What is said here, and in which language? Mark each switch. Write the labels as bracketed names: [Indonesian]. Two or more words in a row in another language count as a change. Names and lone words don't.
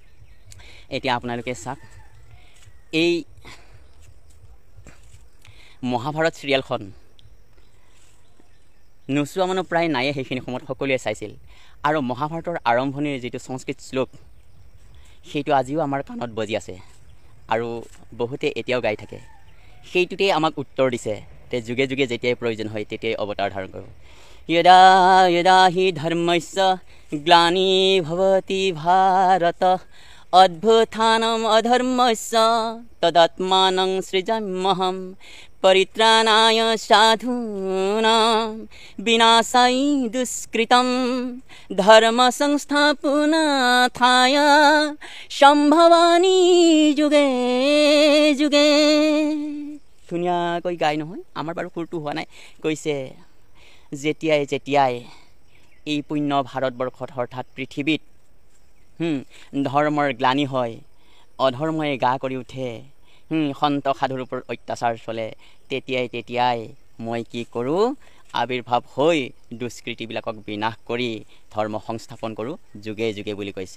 [Assamese] এতিয়া আপোনালোকে চাওক এই মহাভাৰত চিৰিয়েলখন নোচোৱা মানুহ প্ৰায় নায়ে, সেইখিনি সময়ত সকলোৱে চাইছিল। আৰু মহাভাৰতৰ আৰম্ভণিৰ যিটো সংস্কৃত শ্লোক সেইটো আজিও আমাৰ কাণত বজি আছে আৰু বহুতে এতিয়াও গাই থাকে। সেইটোতেই আমাক উত্তৰ দিছে যে যুগে যুগে যেতিয়াই প্ৰয়োজন হয় তেতিয়াই অৱতাৰ ধাৰণ কৰোঁ। [Sanskrit] यदा यदा हि धर्मस्य ग्लानिर्भवति भारत अद्भुतानाम् अधर्मस्य तदात्मानं सृजाम्यहं परित्राणाय साधूनां विनाशाय दुष्कृतं धर्म संस्थापनार्थाय सम्भवामि जुगे जुगे। [Assamese] ধুনীয়াকৈ গাই নহয়, আমাৰ বাৰু সুৰটো হোৱা নাই। কৈছে যেতিয়াই যেতিয়াই এই পুণ্য ভাৰতবৰ্ষত অৰ্থাৎ পৃথিৱীত ধৰ্মৰ গ্লানি হয়, অধৰ্মই গা কৰি উঠে, সন্ত সাধুৰ ওপৰত অত্যাচাৰ চলে, তেতিয়াই মই কি কৰোঁ আৱিৰ্ভাৱ হৈ দুষ্কৃতিবিলাকক বিনাশ কৰি ধৰ্ম সংস্থাপন কৰোঁ যুগে যুগে বুলি কৈছে।